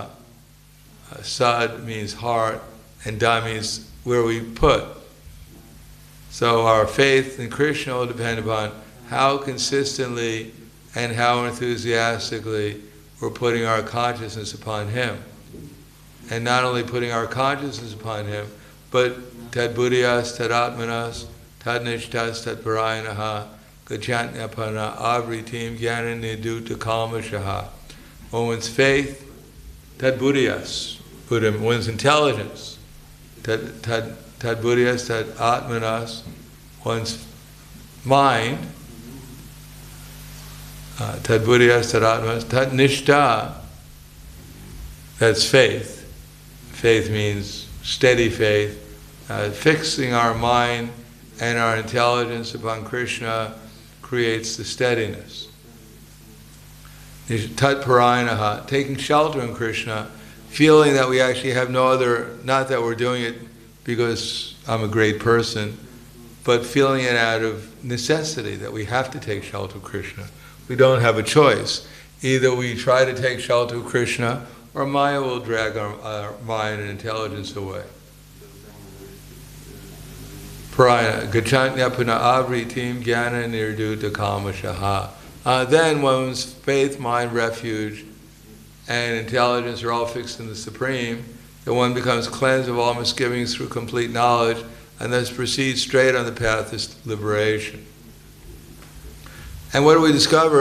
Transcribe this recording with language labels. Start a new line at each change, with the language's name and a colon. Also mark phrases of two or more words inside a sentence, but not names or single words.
English: Sad means heart, and Da means where we put. So our faith in Krishna will depend upon how consistently and how enthusiastically we're putting our consciousness upon him. And not only putting our consciousness upon him, but
Sanskrit: tad buddhiyas, tad atmanas, tad nishtas, tad parayanaha, gacchantapana, avritim, jnana niduta kalmashaha.
English: One's faith,
Sanskrit: tad buddhiyas,
English: one's intelligence,
Sanskrit: tad buddhiyas, tad atmanas,
English: one's mind,
Sanskrit: tad buddhiyas, tad atmanas, tad nishta,
English: that's faith. Faith means steady faith, fixing our mind and our intelligence upon Krishna creates the steadiness.
Sanskrit: Tat parayanaha,
English: taking shelter in Krishna, feeling that we actually have no other, not that we're doing it because I'm a great person, but feeling it out of necessity, that we have to take shelter of Krishna. We don't have a choice. Either we try to take shelter of Krishna, or Maya will drag our mind and intelligence away.
Sanskrit: Parayana, gachantya puna avritim jnana nirduta kalmashaha.
English: Then one's faith, mind, refuge, and intelligence are all fixed in the Supreme, that one becomes cleansed of all misgivings through complete knowledge, and thus proceeds straight on the path of liberation. And what do we discover?